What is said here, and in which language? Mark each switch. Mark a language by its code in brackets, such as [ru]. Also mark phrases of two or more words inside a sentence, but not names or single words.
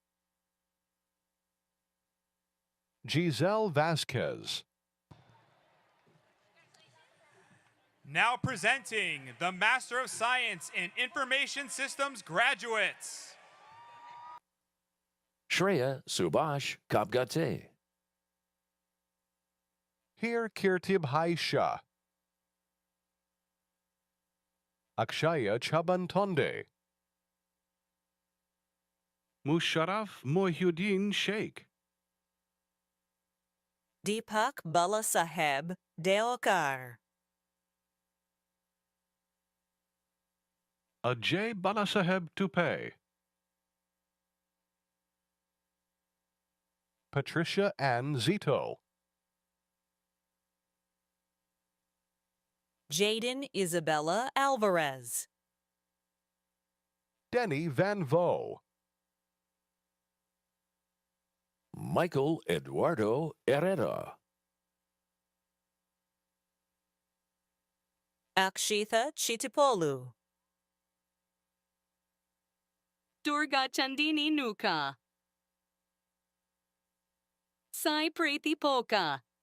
[en] Giselle Vasquez. Now presenting the Master of Science in Information Systems graduates. Shreya Subhash Kapgate. Hir Kirtib Haisha. Akshaya Chabantonde. Musharraf Mohyuddin Sheikh. Deepak Balasaheb Deokar. Ajay Balasaheb Tupe. Patricia Ann Zito. Jaden Isabella Alvarez. Denny Van Vo. Michael Eduardo Herrera. Akshitha Chitipolu. Durga Chandini Nuka. Sai Preeti Polka.